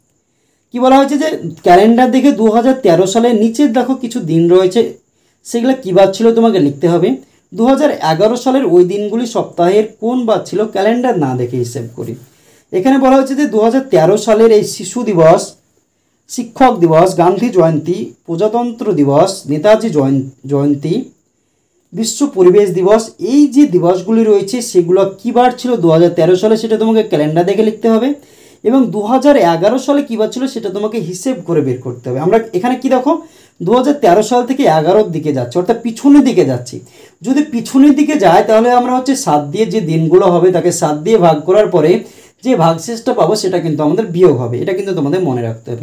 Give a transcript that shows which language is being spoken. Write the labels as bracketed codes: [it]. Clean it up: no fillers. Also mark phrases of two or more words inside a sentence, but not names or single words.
[bn] কি বলা হয়েছে যে ক্যালেন্ডার দেখে 2013 সালে নিচের দেখো কিছু দিন রয়েছে, সেগুলো কি বার ছিল তোমাকে লিখতে হবে। 2011 সালের ওই দিনগুলি সপ্তাহের কোন বার ছিল ক্যালেন্ডার না দেখে হিসেব করি। এখানে বলা হয়েছে যে 2013 সালের এই শিশু দিবস, শিক্ষক দিবস, গান্ধী জয়ন্তী, প্রজাতন্ত্র দিবস, নেতাজি জয়ন্তী, বিশ্ব পরিবেশ দিবস, এই যে দিবসগুলি রয়েছে সেগুলো কি বার ছিল 2013 সালে সেটা তোমাকে ক্যালেন্ডার দেখে লিখতে হবে, এবং 2011 সালে কি বার ছিল সেটা তোমাকে হিসেব করে বের করতে হবে। আমরা এখানে কি দেখো 2013 সাল থেকে 11 দিকে যাচ্ছে, অর্থাৎ পিছনের দিকে যাচ্ছি। যদি পিছনের দিকে যায় তাহলে আমরা হচ্ছে 7 দিয়ে যে দিনগুলো হবে তাকে 7 দিয়ে ভাগ করার পরে যে ভাগশেষটা পাবো সেটা কিন্তু আমাদের বিয়োগ হবে, এটা কিন্তু তোমাদের মনে রাখতে হবে।